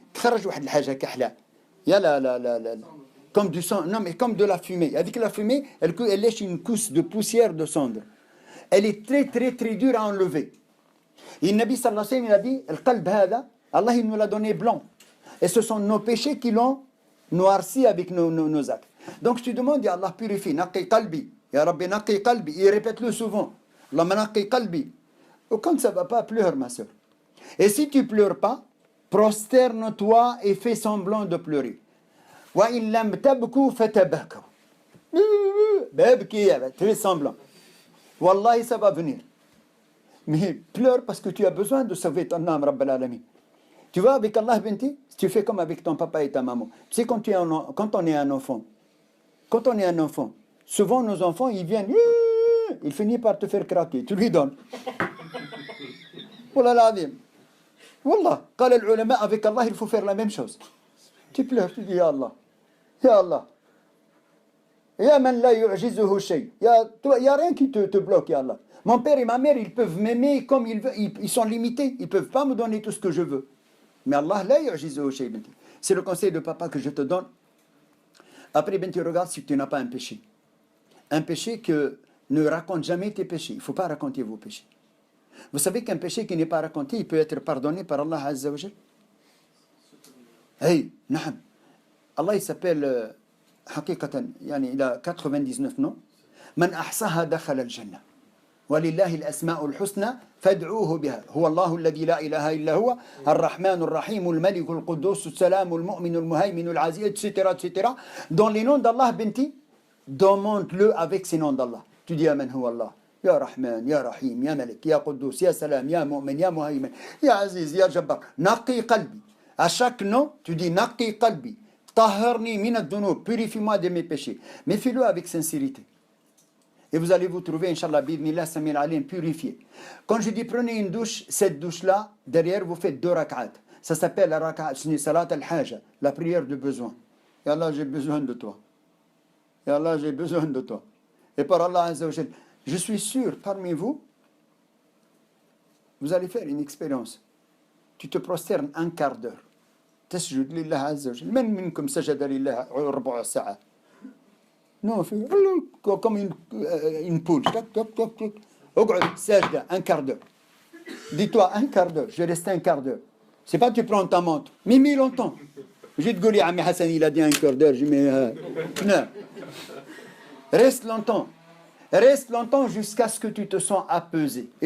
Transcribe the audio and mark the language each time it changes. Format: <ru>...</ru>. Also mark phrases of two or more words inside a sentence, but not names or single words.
<fr>Il y a comme du sang, non mais comme de la fumée. Avec la fumée, elle lèche une couche de poussière de cendre. Elle est très très très dure à enlever. Et le Nabi</fr> <ar>صلى الله عليه وسلم</ar> <fr>il a dit, le</fr> <ar>قلب هذا,</ar> <fr>Allah il nous l'a donné blanc. Et ce sont nos péchés qui l'ont noirci avec nos actes. Donc tu demandes,</fr> <ar>يا الله purifie, نق قلبي يا ربي نق قلبي.</ar> <fr>Il répète-le souvent.</fr> <ar>اللهم نق قلبي.</ar> <fr>Ou quand ça ne va pas, pleure ma soeur. Et si tu ne pleures pas, prosterne-toi et fais semblant de pleurer.</fr> <ar>وإن لم تبكوا فتباكوا.</ar> <fr>Fais semblant. Wallahi, ça va venir. Mais pleure parce que tu as besoin de sauver ton âme,</fr> <ar>رب العالمين.</ar> <fr>Tu vois, avec Allah, Binti, tu fais comme avec ton papa et ta maman. Tu sais, quand on est un enfant, souvent nos enfants, ils viennent, ils finissent par te faire craquer. Tu lui donnes.</fr> <ar>والله العظيم.</ar> <fr>Wallah.</fr> <ar>قال العلماء,</ar> <fr>avec Allah, il faut faire la même chose. Tu pleures, tu dis,</fr> <ar>يا الله يا الله يا من لا يعجزه شيء.</ar> <fr>Il n'y a rien qui te bloque, Ya Allah. Mon père et ma mère, ils peuvent m'aimer comme ils veulent. Ils sont limités. Ils ne peuvent pas me donner tout ce que je veux. Mais Allah,</fr> <ar>لا يعجزه شيء,</ar> <fr>Binti. C'est le conseil de papa que je te donne. Après, Binti, regarde si tu n'as pas un péché. Un péché que ne raconte jamais tes péchés. Il ne faut pas raconter vos péchés. Vous savez qu'un péché qui n'est pas raconté, il peut être pardonné par Allah</fr> <ar>عز وجل.</ar> <fr>Hey, naam. Allah, il s'appelle...</fr> <ar>حقيقة يعني إلى 99 noms. من أحصاها دخل الجنة ولله الأسماء الحسنى فادعوه بها هو الله الذي لا إله إلا هو الرحمن الرحيم الملك القدوس السلام المؤمن المهيمن العزيز etc.</ar> <fr>Dans les noms d'Allah, Binti, demande-le avec ces noms d'Allah. Tu dis Amen</fr> <ar>هو الله. يا رحمن يا رحيم يا مالك يا قدوس يا سلام يا مؤمن يا مهيمن يا عزيز يا جبار. نق قلبي.</ar> <fr>À chaque nom, tu dis</fr> <ar>نق قلبي. طهرني من الذنوب,</ar> <fr>purifie-moi de mes péchés. Mais fais-le avec sincérité. Et vous allez vous trouver,</fr> <ar>إن شاء الله بإذن الله سميع عليم,</ar> <fr>purifié. Quand je dis prenez une douche, cette douche-là, derrière vous faites 2 rak'at. Ça s'appelle la rak'at,</fr> <ar>صلاة الحاجة,</ar> <fr>la prière de besoin. Ya Allah, j'ai besoin de toi. Ya Allah, j'ai besoin de toi. Et par Allah</fr> <ar>عز وجل,</ar> <fr>je suis sûr, parmi vous, vous allez faire une expérience. Tu te prosternes un quart d'heure.</fr> <ar>تسجد لله عز وجل من منكم سجد لله ربع ساعة</ar> <fr>non comme une poule</fr> <ar>اقعد ساجدة</ar> <fr>un quart d'heure dis-toi un quart d'heure je reste un quart d'heure c'est pas tu prends ta montre mais mets longtemps je te dis Ami Hassan il a dit un quart d'heure je mets non reste longtemps jusqu'à ce que tu te sens apaisé et</fr>